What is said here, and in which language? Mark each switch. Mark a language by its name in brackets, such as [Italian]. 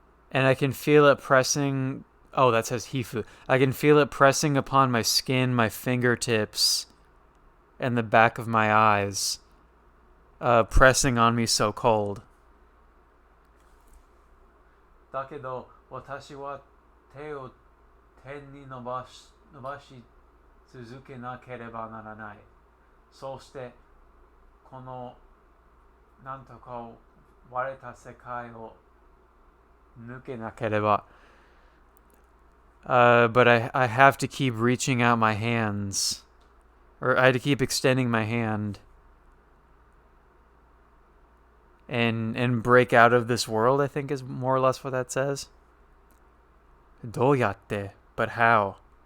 [English] And I can feel it pressing. Oh, that says Hifu. I can feel it pressing upon my skin, my fingertips, and the back of my eyes, pressing on me so cold. [Japanese] だけど私は手を天に伸ばし続けなければならない。そうしてこのなんとか割れた世界を抜けなければ。 [English] But I have to keep reaching out my hands. Or I had to keep extending my hand. And break out of this world, I think is more or less what that says. [Japanese] どうやって? [English] But how?